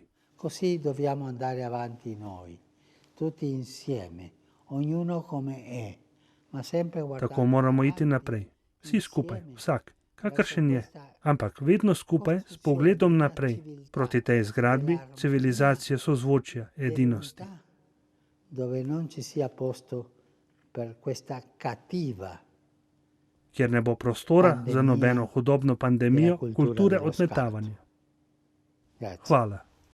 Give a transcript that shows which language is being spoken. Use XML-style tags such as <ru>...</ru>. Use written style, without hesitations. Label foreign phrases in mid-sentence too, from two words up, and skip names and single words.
<it>Così dobbiamo andare avanti noi, tutti insieme, ognuno come è, ma sempre guardando.</it> <sl>Tako moramo iti naprej, vsi skupaj, vsak, kakršen je, ampak vedno skupaj s pogledom naprej, proti tej zgradbi civilizacije sozvočja, edinosti.</sl> <it>Dove non ci sia posto per questa cattiva.</it> <sl>Kjer ne bo prostora za nobeno hudobno pandemijo kulture odmetavanja. Hvala.</sl>